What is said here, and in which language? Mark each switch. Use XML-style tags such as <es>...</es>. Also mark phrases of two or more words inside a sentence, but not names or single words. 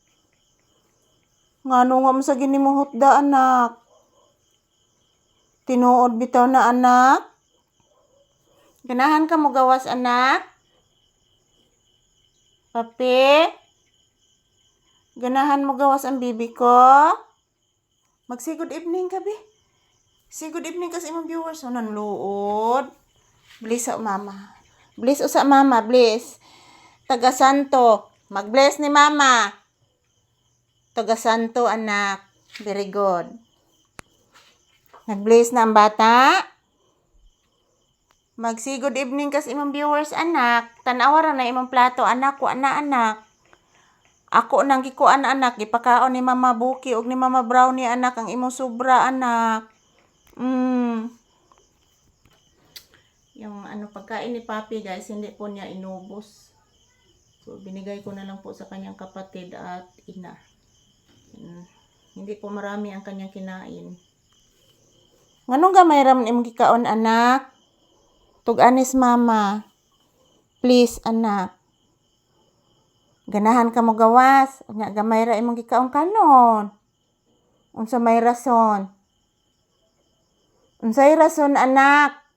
<ceb>Ngano nga man sa ginimo hutda anak? Tinuod bitaw na anak. Ganahan ka mo gawas anak? Papi? Ganahan mo gawas ang bibi ko? Mag-say</ceb> <en>good evening</en> <ceb>ka, be.</ceb> <en>Say good evening</en> <ceb>ka sa imong viewers. O, nanluod. Bless sa mama. Bless o sa mama, bless. Taga Santo. Mag-bless ni mama. Taga Santo, anak.</ceb> <en>Very good.</en> <ceb>Nag-bless na ang bata. Mag-say</ceb> <en>good evening</en> <ceb>ka sa imong viewers, anak. Tanawara na imong plato, anak. Wa na, anak. Ako nang gikuan anak, gipakaon ni mama Buki ug ni mama Brownie anak ang imong sobra anak.</ceb> <tl>Yung pagkain ni Papi guys, hindi po niya inubos. So binigay ko na lang po sa kanyang kapatid at ina. Hindi po marami ang kanyang kinain.</tl> <ceb>Nganong gamay ram imong gikaon anak? Tug-anis mama. Please anak. Ganahan ka mo gawas. Nya gamay ra imong gikaon kanon. Unsa may rason? Unsay rason anak?</ceb>